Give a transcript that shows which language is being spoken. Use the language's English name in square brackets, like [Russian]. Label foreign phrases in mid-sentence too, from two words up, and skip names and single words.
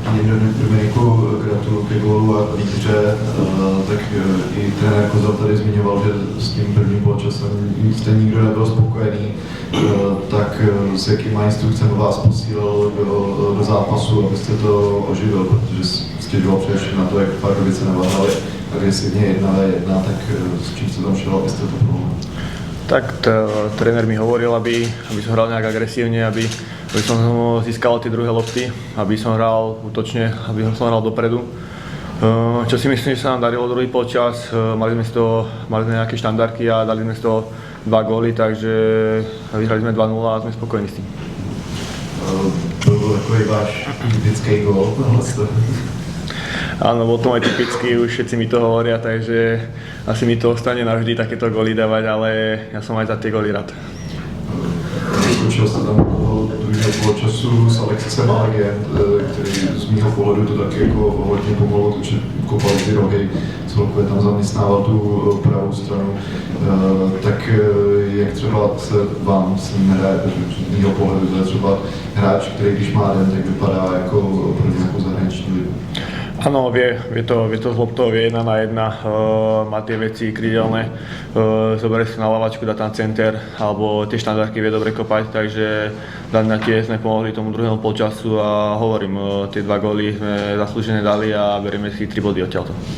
[Czech] Dominiku, gratuluju ke gólu a výhře, tak i trenér Kozal tady zmiňoval, že s tím prvním poločasem jste nikdo nebyl spokojený, tak s jakýma instrukcemi vás posílal do zápasu, abyste to oživil, protože stěžoval především na to, jak Pardubice neváhali agresivně 1-1, tak s čím se tam šel, abyste to pomohli? [Slovak] Tak tréner mi hovoril, aby som hral nejak agresívne, aby som získal tie druhé lopty, aby som hral útočne, aby som hral dopredu. Čo si myslím, že sa nám darilo druhý polčas, mali sme nejaké štandardky a dali sme z toho 2 góly, takže vyhrali sme 2-0 a sme spokojní s tým. [Czech] To bol takový váš typický gól. [Slovak] Áno, bol to môj typický, už všetci mi to hovoria, takže asi mi to ostane navždy takéto góly dávať, ale ja som aj za tie góly rád. [Czech] Skočil jste tam do druhého poločasu s Alexisem Allegem, který z mýho pohledu to taky jako hodně pomohlo, protože kopal ty rohy, celkově tam zaměstnával tu pravou stranu. Tak jak třeba se vám s ním hraje, protože z mýho pohledu to je třeba hráč, který když má den, tak vypadá jako opravdu jako zahraniční ligu. [Slovak] Áno, vie to z loptou, vie 1 na 1, má tie veci krydelné, zoberie si na lavačku, dá tam center, alebo tie štandardky vie dobre kopať, takže na tie sme pomohli tomu druhému polčasu a hovorím, tie 2 góly sme zaslúžené dali a berieme si 3 body odtiaľto.